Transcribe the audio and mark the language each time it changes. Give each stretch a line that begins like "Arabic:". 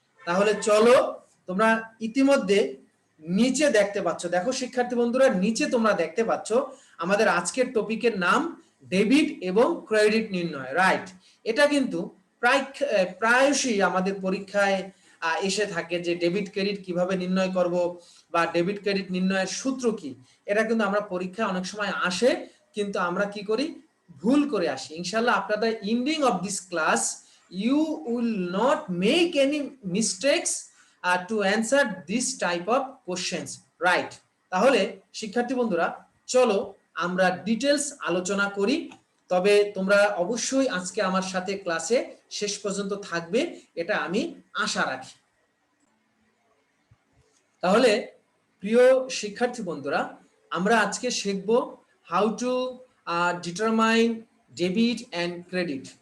Bangla: তাহলে চলো, তোমরা ইতিমধ্যে নিচে দেখতে পাচ্ছ, দেখো শিক্ষার্থী বন্ধুরা, নিচে তোমরা দেখতে পাচ্ছ আমাদের আজকের টপিকের নাম ডেবিট এবং ক্রেডিট নির্ণয়। রাইট, এটা কিন্তু প্রায়শই আমাদের পরীক্ষায় এসে থাকে যে ডেবিট ক্রেডিট কিভাবে নির্ণয় করব, বা ডেবিট ক্রেডিট নির্ণয়ের সূত্র কি। এটা কিন্তু আমরা পরীক্ষায় অনেক সময় আসে, কিন্তু আমরা কি করি, ভুল করে আসি।
English: ইনশাআল্লাহ after the ending of this class you will not make any mistakes to answer this type of questions. Right,
Bangla: তাহলে শিক্ষার্থী বন্ধুরা, চলো আমরা ডিটেলস আলোচনা করি। তবে তোমরা অবশ্যই আজকে আমার সাথে ক্লাসে শেষ পর্যন্ত থাকবে, এটা আমি আশা রাখি। তাহলে প্রিয় শিক্ষার্থী বন্ধুরা, আমরা আজকে শিখব
English: How to determine debit and credit.